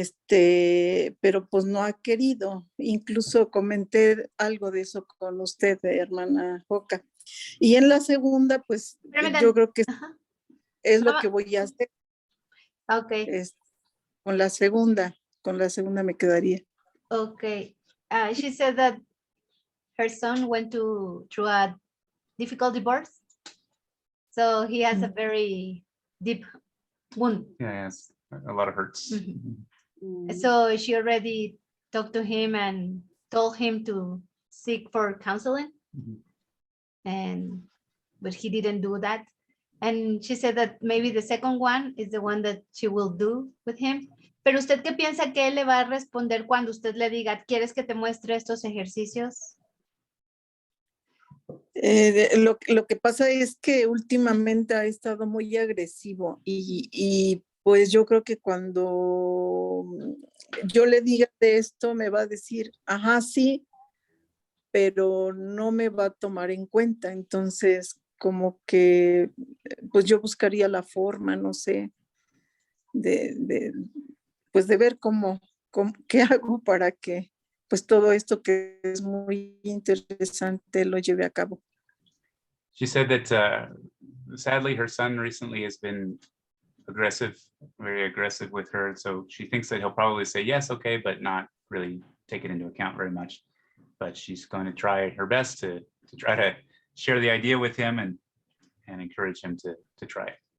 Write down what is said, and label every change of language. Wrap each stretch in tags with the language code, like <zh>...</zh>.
<es>Pero pues no ha querido. Incluso comenté algo de eso con usted, hermana Joca. Y en la segunda, pues yo creo que es lo que voy a hacer.</es> <en>Okay.</en> <es>Con la segunda me quedaría.</es> <en>Okay. She said that her son went through a difficult divorce. So he has a very deep wound. Yeah, yes, a lot of hurts. So she already talked to him and told him to seek for counseling. But he didn't do that. And she said that maybe the second one is the one that she will do with him.</en> <es>Pero usted, ¿qué piensa que él le va a responder cuando usted le diga, ¿quieres que te muestre estos ejercicios? Lo que pasa es que últimamente ha estado muy agresivo y pues yo creo que cuando yo le diga de esto me va a decir, ajá, sí, pero no me va a tomar en cuenta. Entonces, como que pues yo buscaría la forma, no sé, de ver qué hago para que pues todo esto que es muy interesante lo lleve a cabo.</es> <en>She said that sadly her son recently has been very aggressive with her. So she thinks that he'll probably say yes, okay, but not really take it into account very much. But she's going to try her best to try to share the idea with him and encourage him to try it.</en>